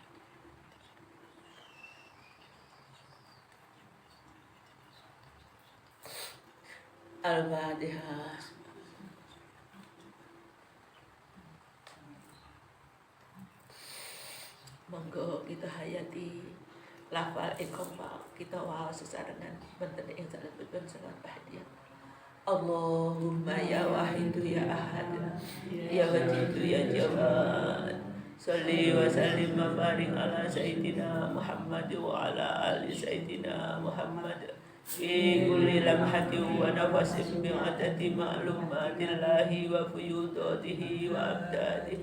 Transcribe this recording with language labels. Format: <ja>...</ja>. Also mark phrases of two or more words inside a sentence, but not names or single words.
<ar>Al-Fatihah.</ar> <jv>Monggo kita hayati lafal iqamah kita waos sesarengan benten ing salebetipun salat bahagia.</jv> <ar>اللهم يا واحد يا أحد يا واجد يا جواد صل وسلم وبارك على سيدنا محمد وعلى آل سيدنا محمد في كل لمحة ونفس بعدد معلومات الله وفيوضاته وأمداده.</ar>